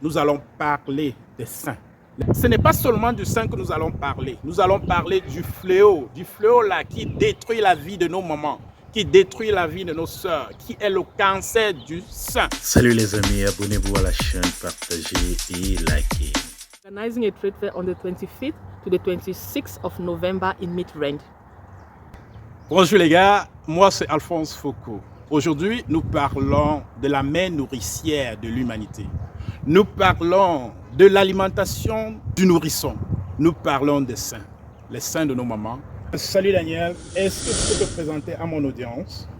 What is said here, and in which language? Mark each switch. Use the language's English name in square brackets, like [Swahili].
[French] Nous allons parler des saints. Ce n'est pas seulement du sein que nous allons parler du fléau là qui détruit la vie de nos mamans, qui détruit la vie de nos sœurs, qui est le cancer du sein. Salut les amis, abonnez-vous à la chaîne, partagez et likez. [English] Organizing a trade fair on the 25th to the 26th of November in Midrand. [French] Bonjour les gars, moi c'est Alphonse Foucault. Aujourd'hui, nous parlons de la mère nourricière de l'humanité. Nous parlons de l'alimentation du nourrisson. Nous parlons des seins, les seins de nos mamans. Salut Daniel, est-ce que tu peux te présenter à mon audience?